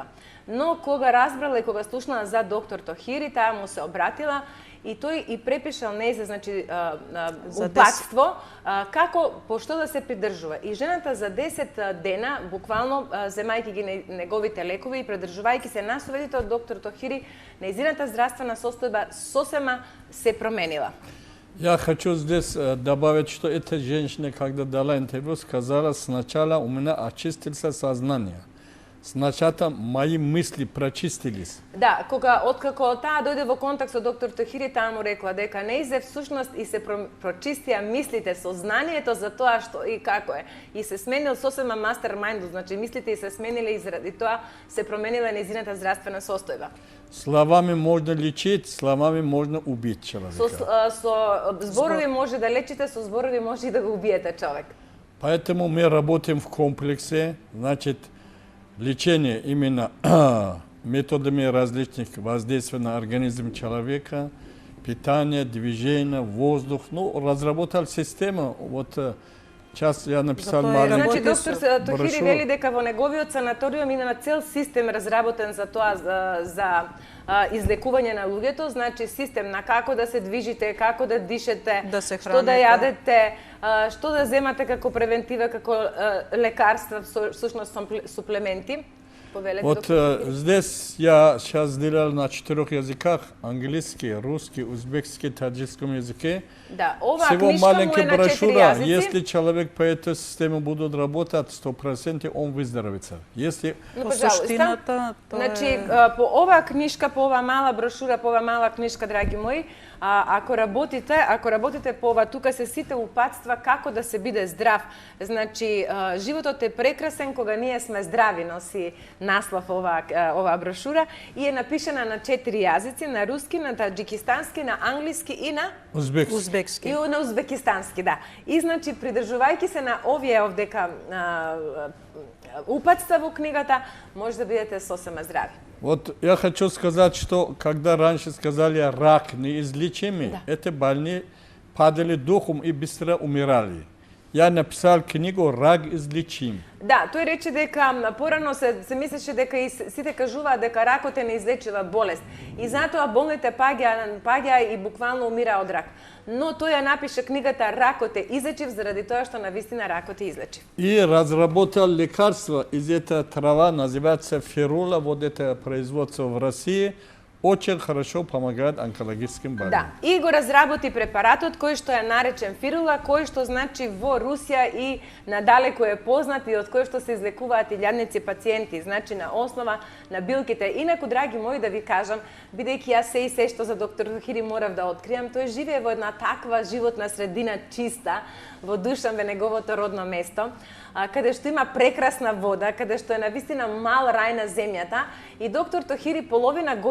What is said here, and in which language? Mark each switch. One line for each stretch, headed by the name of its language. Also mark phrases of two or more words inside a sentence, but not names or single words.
Macedonian: Но кога разбрала и кога слушнала за доктор Тохири, таа му се обратила и тој и препишал нејзе, значи упатство како по што да се придржува. И жената за 10 дена, буквално земајќи ги неговите лекови и придржувајќи се на советите од доктор Тохири, нејзината здравствена состојба сосема се променила.
Russian: Я хочу здесь добавить, что эта женщина, когда дала интервью, сказала, сначала у меня очистилось сознание. Сначала мои мысли прочистились.
Macedonian: Да, откако таа дојде во контакт со доктор Тохири, таа му рекла дека нејзе всушност и се прочистија мислите, сознанието за тоа што и како е. И се сменил сосема мастермајнд, значи мислите и се смениле и заради тоа се променила нејзината здравствена состојба.
Russian: Словами можно лечить, словами можно убить человека.
Macedonian: Со зборови може да лечите, со зборови може и да го убиете човек.
Russian: Поэтому мы работаем в комплексе, значит, лечение именно методами различных воздействий на организм человека, питание, движение, воздух. Ну, разработал систему. Вот сейчас я написал маленький
Macedonian: Значи, доктор Тохири
Russian: брошур.
Macedonian: вели дека во неговиот санаториум има цел систем разработен за тоа, за излекување на луѓето, значи систем на како да се движите, како да дишете, Да се што да храните. јадете, што да земате како превентива, како лекарства, всушност суплементи. Повелете,
Russian: Вот
Macedonian: доктор Тохири.
Russian: здесь я сейчас сделал на 4 языках: английский, русский, узбекский, таджикском языке.
Macedonian: Да, оваа
Russian: Всего
Macedonian: книжка му
Russian: маленькая
Macedonian: е на 4
Russian: брошюра.
Macedonian: јазици.
Russian: Если человек по этой системе будет работать, 100% он выздоровится. Если
Macedonian: Но, По
Russian: пожалуйста.
Macedonian: суштината, тоа Значи, е... по оваа книжка, по оваа мала брошура, по оваа мала книжка, драги мои, ако работите по ова, тука се сите упатства како да се биде здрав. Значи, животот е прекрасен кога ние сме здрави, носи наслов оваа брошура и е напишана на 4 јазици, на руски, на таджикистански, на англиски и на Узбекски. и на узбекистански, да. И значи, придржувајќи се на овие овдека упатства во книгата, може да бидете сосема здрави.
Russian: вот я хочу сказать, что когда раньше сказали рак неизлечимый, Да. эти больные падали духом и быстро умирали. Я написал книгу «Рак излечим».
Macedonian: Да, тој рече дека порано се мислеше дека и сите кажуваат дека ракот е неизлечива болест. И затоа болните паѓаа и буквално умира од рак. Но тој ја напише книгата «Ракот е излечив» заради тоа што навистина ракот е излечив.
Russian: И разработал лекарство из этой трава, называется ферула, вот это производство в России. очень хорошо помогает онкологическим
Macedonian: Да,
Russian: больным.
Macedonian: и го разработи препаратот кој што е наречен Фирула, кој што значи во Русија и надалеку е познат и од кој што се излекуваат илјадници пациенти, значи на основа на билките. Инаку, драги мои, да ви кажам, бидејќи јас се и се што за доктор Тохири морав да откријам, тој живее во една таква животна средина чиста, во Душанбе, неговото родно место, каде што има прекрасна вода, каде што е навистина мал рај на земјата, и доктор Тохири половина